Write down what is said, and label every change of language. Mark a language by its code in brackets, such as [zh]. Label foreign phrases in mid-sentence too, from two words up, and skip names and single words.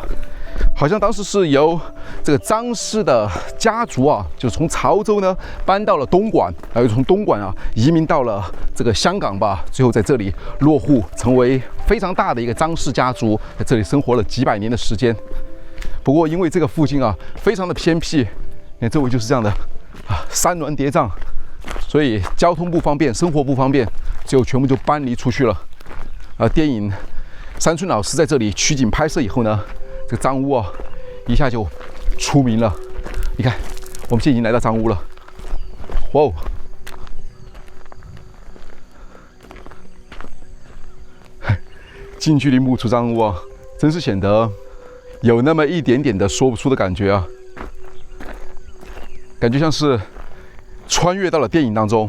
[zh] 好像当时是由这个张氏的家族啊，就从潮州呢搬到了东莞，然后从东莞啊移民到了这个香港吧，最后在这里落户，成为非常大的一个张氏家族，在这里生活了几百年的时间。不過因為這個附近啊非常的偏僻，你看周圍就是這樣的啊山巒疊嶂，所以交通不方便，生活不方便，最後全部就搬離出去了。電影山村老師在這裡取景拍攝以後呢，這個張屋啊，一下就出名了。你看，我們現在已經來到張屋了。哇哦！近距離目觸張屋啊，真是顯得有那麼一點點的說不出的感覺啊，感覺像是穿越到了電影當中。